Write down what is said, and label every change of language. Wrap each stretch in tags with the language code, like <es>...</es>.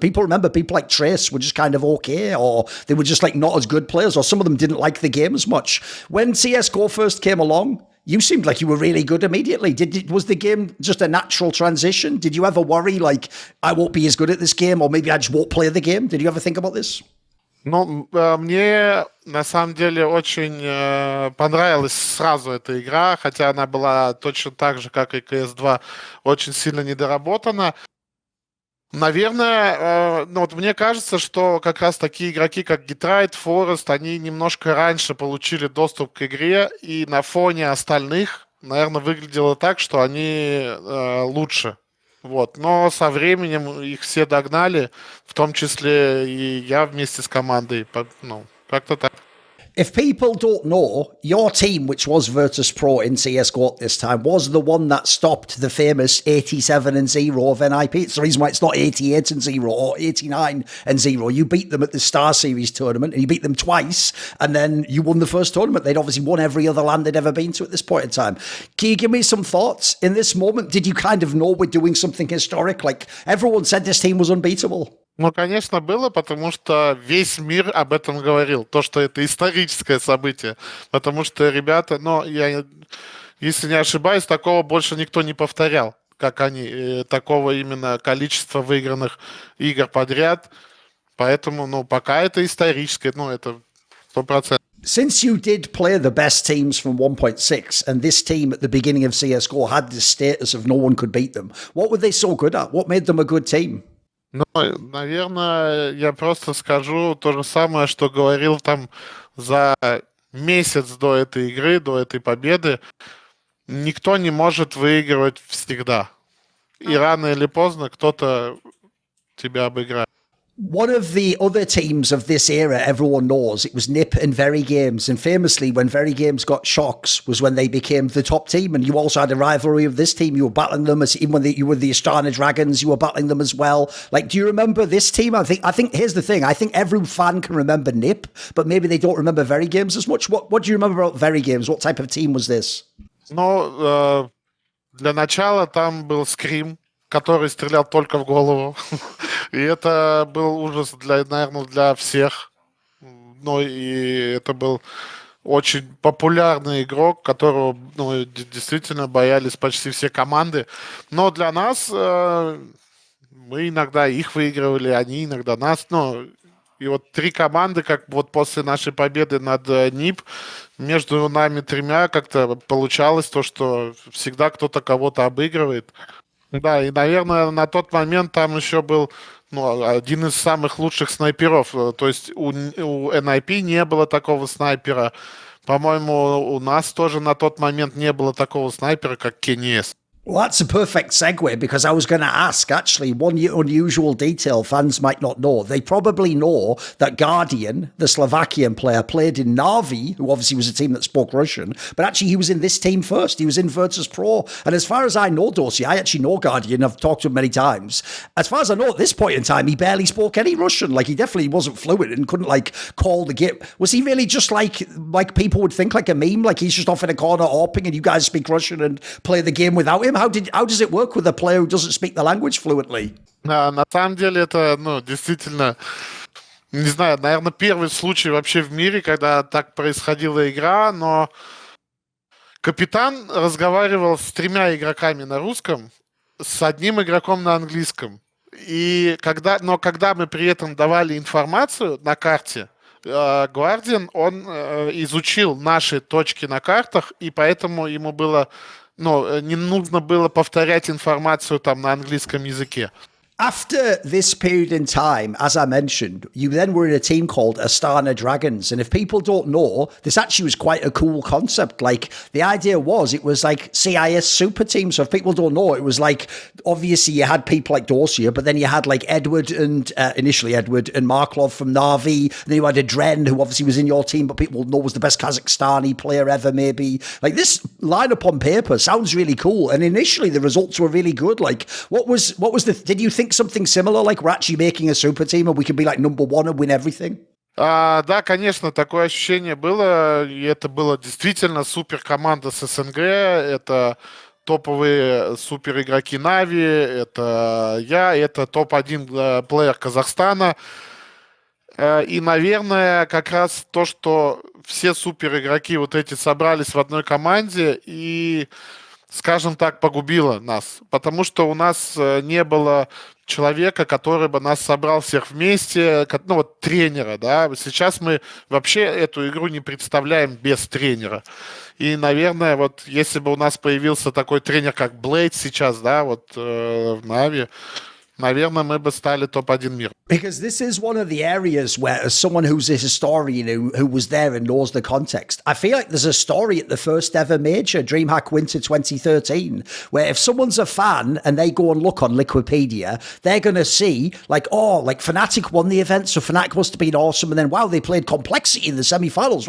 <en>People remember people like Trace were just kind of okay, or they were just like not as good players, or some of them didn't like the game as much. When CSGO first came along, you seemed like you were really good immediately. Was the game just a natural transition? Did you ever worry, like, I won't be as good at this game, or maybe I just won't play the game? Did you ever think about this?</en> <ru>Ну, мне на самом деле очень понравилась сразу эта игра, хотя она была точно так же, как и CS2, очень сильно недоработана. Наверное, ну вот мне кажется, что как раз такие игроки, как Гитрайт, Форест, они немножко раньше получили доступ к игре, и на фоне остальных, наверное, выглядело так, что они лучше. Вот. Но со временем их все догнали, в том числе и я вместе с командой. Ну, как-то так.</ru> <en>If people don't know, your team, which was Virtus.pro in CSGO at this time, was the one that stopped the famous 87-0 of NIP. It's the reason why it's not 88-0 or 89-0. You beat them at the Star Series tournament, and you beat them twice, and then you won the first tournament. They'd obviously won every other land they'd ever been to at this point in time. Can you give me some thoughts? In this moment, did you kind of know we're doing something historic? Like, everyone said this team was unbeatable.</en> <ru>Ну, конечно, было, потому что весь мир об этом говорил, то, что это историческое событие, потому что ребята, ну, я, если не ошибаюсь, такого больше никто не повторял, как они, такого именно количества выигранных игр подряд, поэтому, ну, пока это историческое, ну, это 100%.</ru> <en>Since you did play the best teams from 1.6, and this team at the beginning of CSGO had the status of no one could beat them, what were they so good at? What made them a good team?</en> <ru>Ну, наверное, я просто скажу то же самое, что говорил там за месяц до этой игры, до этой победы. Никто не может выигрывать всегда. И рано или поздно кто-то тебя обыграет.</ru> <en>One of the other teams of this era, everyone knows, it was NIP and VeryGames. And famously, when VeryGames got shocks was when they became the top team. And you also had a rivalry with this team. You were battling them as even when you were the Astana Dragons, you were battling them as well. Like, do you remember this team? I think here's the thing. I think every fan can remember NIP, but maybe they don't remember VeryGames as much. What do you remember about VeryGames? What type of team was this?</en> <ru>Ну, для начала там был Скрим, который стрелял только в голову. И это был ужас, наверное, для всех. Ну, и это был очень популярный игрок, которого, ну, действительно боялись почти все команды. Но для нас мы иногда их выигрывали, они иногда нас. Ну, и вот три команды, как вот после нашей победы над НИП, между нами тремя как-то получалось то, что всегда кто-то кого-то обыгрывает. Да, и, наверное, на тот момент там еще был, ну, один из самых лучших снайперов. То есть у NIP не было такого снайпера. По-моему, у нас тоже на тот момент не было такого снайпера, как Кенес.</ru> <en>Well, that's a perfect segue, because I was going to ask, actually, one unusual detail fans might not know. They probably know that Guardian, the Slovakian player, played in NAVI, who obviously was a team that spoke Russian, but actually he was in this team first. He was in Virtus.pro. And as far as I know, Dosia, I actually know Guardian. I've talked to him many times. As far as I know, at this point in time, he barely spoke any Russian. Like, he definitely wasn't fluent and couldn't, like, call the game. Was he really just like people would think, like a meme? Like, he's just off in a corner AWPing and you guys speak Russian and play the game without him? him? How does it work with a player who doesn't speak the language fluently?</en> <ru>На самом деле это, действительно, не знаю, наверное, первый случай вообще в мире, когда так происходила игра, но капитан разговаривал с 3 игроками на русском, с одним игроком на английском. Но когда мы при этом давали информацию на карте, Гвардиан, он изучил наши точки на картах, и поэтому ему было, не нужно было повторять информацию там на английском языке.</ru> <en>After this period in time, as I mentioned, you then were in a team called Astana Dragons. And if people don't know, this actually was quite a cool concept. Like, the idea was, it was like CIS super team. So if people don't know, it was like, obviously you had people like Dosia, but then you had like initially Edward and Marklov from NAVI. Then you had AdreN, who obviously was in your team, but people know was the best Kazakhstani player ever, maybe. Like, this lineup on paper sounds really cool. And initially the results were really good. Like, did you think something similar, like we're actually making a super team and we can be like number one and win everything?</en> <ru>Да, конечно, такое ощущение было, и это было действительно супер команда с СНГ, это топовые супер игроки Нави, это топ-1 плеер Казахстана, и, наверное, как раз то, что все супер игроки вот эти собрались в одной команде и, скажем так, погубило нас, потому что у нас не было человека, который бы нас собрал всех вместе, тренера, да. Сейчас мы вообще эту игру не представляем без тренера. И, наверное, если бы у нас появился такой тренер, как Блейд сейчас, да, в Нави, наверное, мы бы стали топ-1 мира.</ru> <en>Because this is one of the areas where, as someone who's a historian who was there and knows the context, I feel like there's a story at the first ever major, Dreamhack Winter 2013, where if someone's a fan and they go and look on Liquipedia, they're going to see like Fnatic won the event, so Fnatic must have been awesome, and then wow, they played Complexity in the semi-finals.</en>